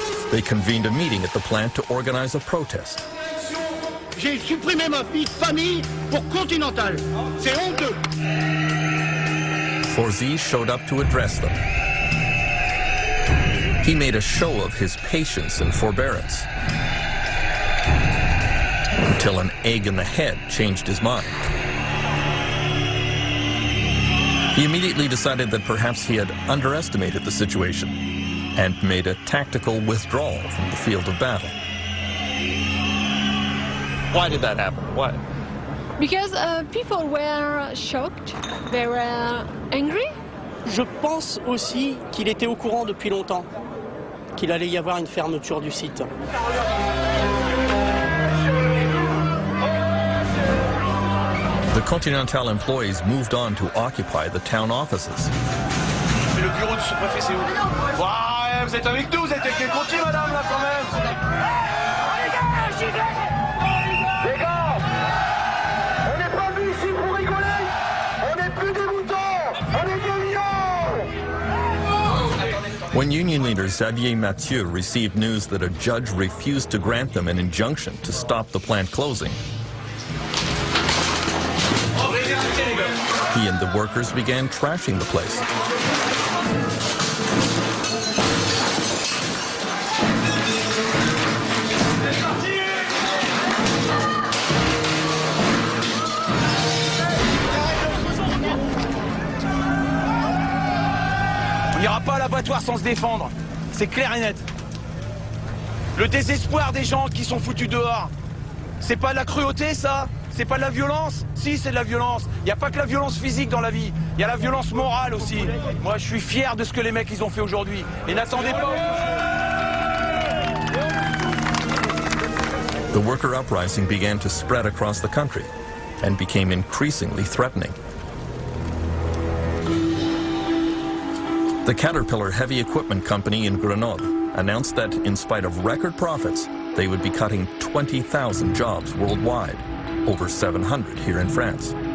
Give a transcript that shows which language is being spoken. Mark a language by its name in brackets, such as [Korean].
[English] They convened a meeting at the plant to organize a protest. [French] J'ai supprimé ma vie de famille pour Continental. C'est honteux. [English] Forzy showed up to address them. He made a show of his patience and forbearance, until an egg in the head changed his mind. He immediately decided that perhaps he had underestimated the situation and made a tactical withdrawal from the field of battle. Why did that happen? Why? Because people were shocked, they were angry. [French] Je pense aussi qu'il était au courant depuis longtemps qu'il allait y avoir une fermeture du site. [English] The Continental employees moved on to occupy the town offices. [French] Mais le bureau du sous-préfet, c'est où? Ouais, vous êtes avec nous, vous êtes avec les Conti, madame, là, quand même. Les gars, on n'est pas venus ici pour rigoler. On n'est plus des moutons, on est des lions. [English] When union leader Xavier Mathieu received news that a judge refused to grant them an injunction to stop the plant closing, he and the workers began trashing the place. [French] On n'ira pas à l'abattoir sans se défendre, c'est clair et net. Le désespoir des gens qui sont foutus dehors, c'est pas de la cruauté ça? C'est pas de la violence? Si, c'est de la violence. Il n'y a pas que la violence physique dans la vie, il y a la violence morale aussi. Moi, je suis fier de ce que les mecs ils ont fait aujourd'hui. Et n'attendez pas. [English] The worker uprising began to spread across the country and became increasingly threatening. The Caterpillar Heavy Equipment Company in Grenoble announced that, in spite of record profits, they would be cutting 20,000 jobs worldwide, over 700 here in France.